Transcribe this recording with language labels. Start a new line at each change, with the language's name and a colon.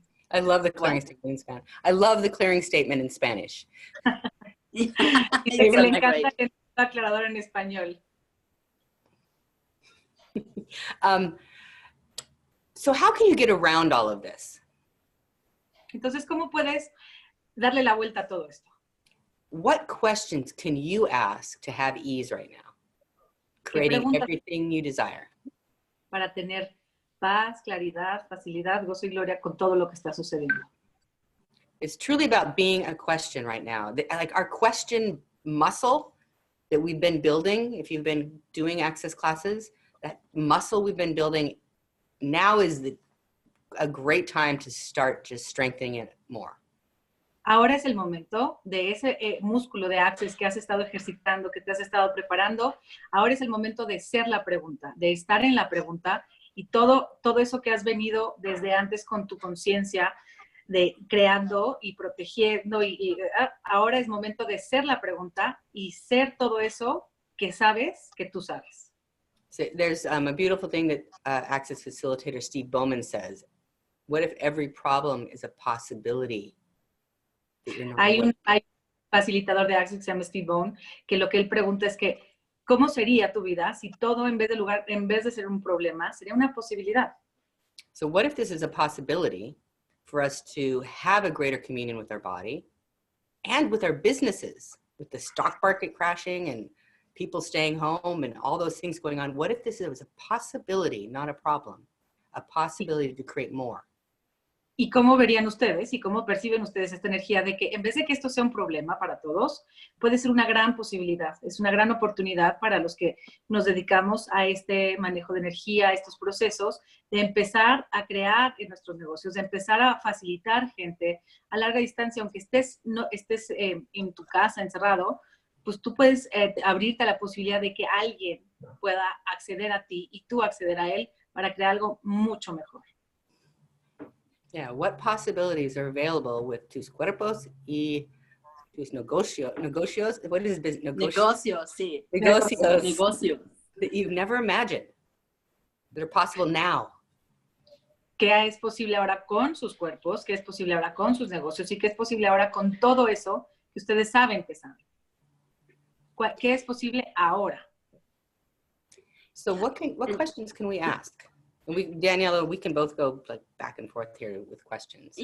English: I love the clearing statement in Spanish. I love the clearing statement in Spanish.
Spanish: Le encanta el aclarador en español.
English: So how can you get around all of this?
Spanish: Entonces, ¿cómo puedes darle la vuelta a todo esto?
English: What questions can you ask to have ease right now? Creating everything you desire.
Spanish: Para tener paz, claridad, facilidad, gozo y gloria con todo lo que está sucediendo.
English: It's truly about being a question right now. Like our question muscle that we've been building, if you've been doing Access classes, that muscle we've been building, now is a great time to start just strengthening it more.
Spanish: Ahora es el momento de ese músculo de Access que has estado ejercitando, que te has estado preparando. Ahora es el momento de ser la pregunta, de estar en la pregunta y todo eso que has venido desde antes con tu conciencia, de creando y protegiendo. Ahora es momento de ser la pregunta y ser todo eso que sabes que tú sabes.
English: So there's a beautiful thing that Access facilitator Steve Bowman says. What if every problem is a possibility that you're not
Spanish: Hay
English: aware
Spanish: un facilitador de Access que se llama Steve Bone, que lo que él pregunta es que, ¿cómo sería tu vida si todo en vez de ser un problema, sería una posibilidad?
English: So what if this is a possibility for us to have a greater communion with our body and with our businesses, with the stock market crashing and people staying home and all those things going on? What if this was a possibility, not a problem, a possibility to create more?
Spanish: ¿Y cómo verían ustedes y cómo perciben ustedes esta energía de que en vez de que esto sea un problema para todos, puede ser una gran posibilidad, es una gran oportunidad para los que nos dedicamos a este manejo de energía, a estos procesos, de empezar a crear en nuestros negocios, de empezar a facilitar gente a larga distancia, aunque estés en tu casa encerrado, pues tú puedes abrirte a la posibilidad de que alguien pueda acceder a ti y tú acceder a él para crear algo mucho mejor.
English: Yeah, what possibilities are available with
Spanish: tus cuerpos y tus negocios?
English: What is business?
Spanish: Negocios, sí. Negocios Negocios.
English: that you've never imagined that are possible now.
Spanish: ¿Qué es posible ahora con sus cuerpos? ¿Qué es posible ahora con sus negocios? ¿Y qué es posible ahora con todo eso que ustedes saben que saben? ¿Qué es posible ahora?
English: So what questions can we ask? And Daniela, we can both go like back and forth here with questions.